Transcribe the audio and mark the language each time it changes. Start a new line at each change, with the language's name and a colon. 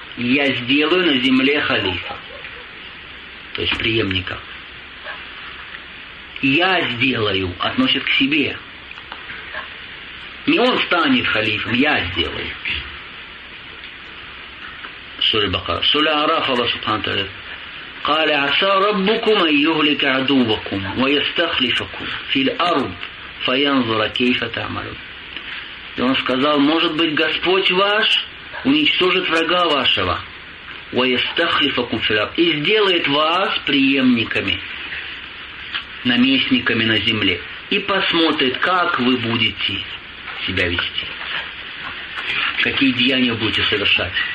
Russian: «Я сделаю на земле халифа». То есть преемника. «Я сделаю» относит к себе. Не он станет халифом, я сделаю. Сура Бакара. Сура Араф Аллах Субхану Тааля.
Arabic: قال عسى ربكم أن يهلك عدوكم ويستخلفكم في الأرض فينظر كيف تعملون.
Russian: И он сказал, может быть, Господь ваш уничтожит врага вашего,
Arabic: ويستخلفكم في الأرض,
Russian: и сделает вас преемниками, наместниками на земле, и посмотрит, как вы будете себя вести, какие деяния будете совершать.